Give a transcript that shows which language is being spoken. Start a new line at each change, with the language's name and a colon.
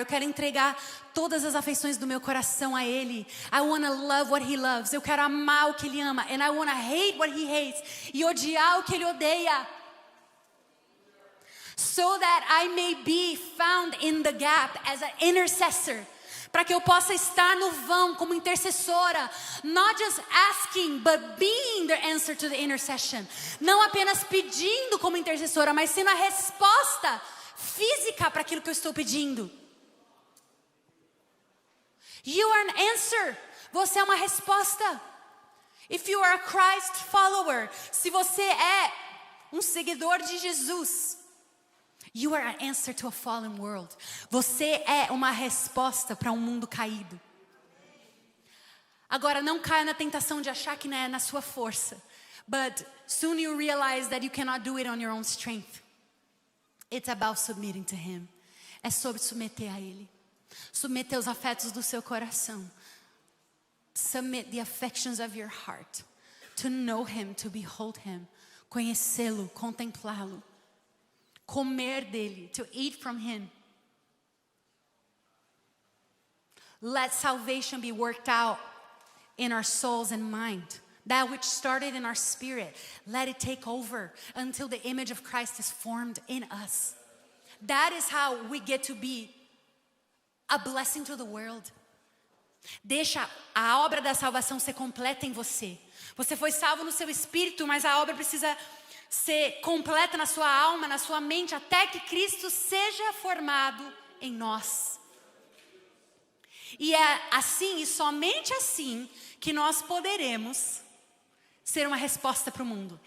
Portuguese: Eu quero entregar todas as afeições do meu coração a Ele.
English: I wanna love what He loves.
Portuguese: Eu quero amar o que Ele ama.
English: And I wanna hate what He hates.
Portuguese: E odiar o que Ele odeia.
English: So that I may be found in the gap as an intercessor.
Portuguese: Para que eu possa estar no vão como intercessora.
English: Not just asking, but being the answer to the intercession.
Portuguese: Não apenas pedindo como intercessora, mas sendo a resposta física para aquilo que eu estou pedindo.
English: You are an answer.
Portuguese: Você é uma resposta.
English: If you are a Christ follower,
Portuguese: se você é um seguidor de Jesus,
English: you are an answer to a fallen world.
Portuguese: Você é uma resposta para um mundo caído. Agora, não caia na tentação de achar que não é na sua força.
English: But soon you realize that you cannot do it on your own strength. It's about submitting to Him.
Portuguese: É sobre submeter a Ele. Submeter os afetos do seu coração.
English: Submit the affections of your heart. To know Him, to behold Him.
Portuguese: Conhecê-lo, contemplá-lo. Comer dele,
English: to eat from Him. Let salvation be worked out in our souls and mind. That which started in our spirit, let it take over until the image of Christ is formed in us. That is how we get to be a blessing to the world.
Portuguese: Deixa a obra da salvação ser completa em você. Você foi salvo no seu espírito, mas a obra precisa ser completa na sua alma, na sua mente, até que Cristo seja formado em nós. E é assim, e somente assim, que nós poderemos ser uma resposta para o mundo.